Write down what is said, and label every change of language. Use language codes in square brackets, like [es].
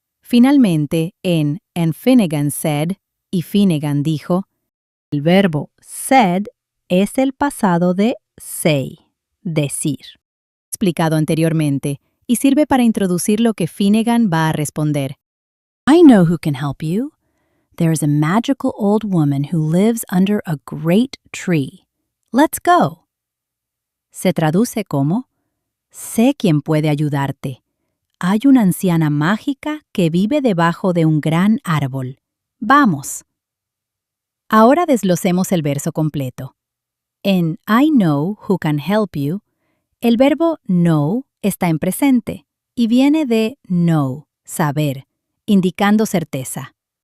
[es] Finalmente, en [en] And Finnegan said, [es] y Finnegan dijo, el verbo said es el pasado de say, decir. Explicado anteriormente, y sirve para introducir lo que Finnegan va a responder. [en] I know who can help you. There is a magical old woman who lives under a great tree. Let's go. [es] Se traduce como, sé quién puede ayudarte. Hay una anciana mágica que vive debajo de un gran árbol. ¡Vamos! Ahora desglosemos el verso completo. En [en] I know who can help you, [es] el verbo know está en presente y viene de know, saber, indicando certeza.